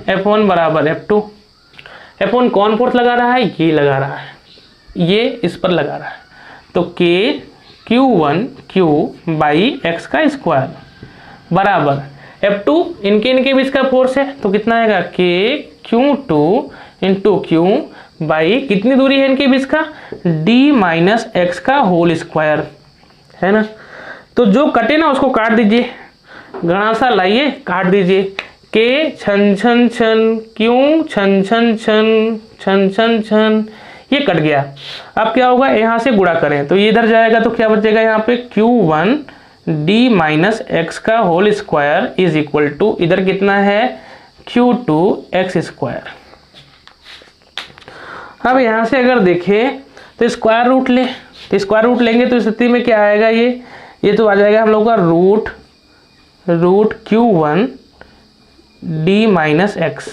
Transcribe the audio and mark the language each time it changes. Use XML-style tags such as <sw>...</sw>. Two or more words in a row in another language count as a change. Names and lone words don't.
<hi>F1 बराबर F2, F1 कौन फोर्स लगा रहा है, ये लगा रहा है, ये इस पर लगा रहा है, तो K Q1 Q बाई x का स्क्वायर बराबर F2 इनके बीच का फोर्स है, तो कितना आएगा K Q2 इंटू क्यू बाई कितनी दूरी है इनके बीच का, डी माइनस एक्स का</hi> <en>whole square,</en> <hi>है ना। तो जो कटे ना उसको काट दीजिए, गणासा लाइए काट दीजिए, के छन छन छन, क्यों छन छन छन, छन छन छन, ये कट गया। अब क्या होगा, यहाँ से गुणा करें तो ये इधर जाएगा तो क्या बचेगा यहाँ पे, Q1</hi> <en>d minus x</en> <hi>का</hi> <en>whole square is equal to</en> <hi>इधर कितना है, Q2</hi> <en>x square.</en> <hi>अब यहाँ से अगर देखें तो</hi> <en>square root</en> <hi>ले, तो</hi> <en>square root</en> <hi>लेंगे तो स्थिति में क्या आएगा, ये तो आ जाएगा हम लोग का रूट Q1</hi> <en>d minus x.</en>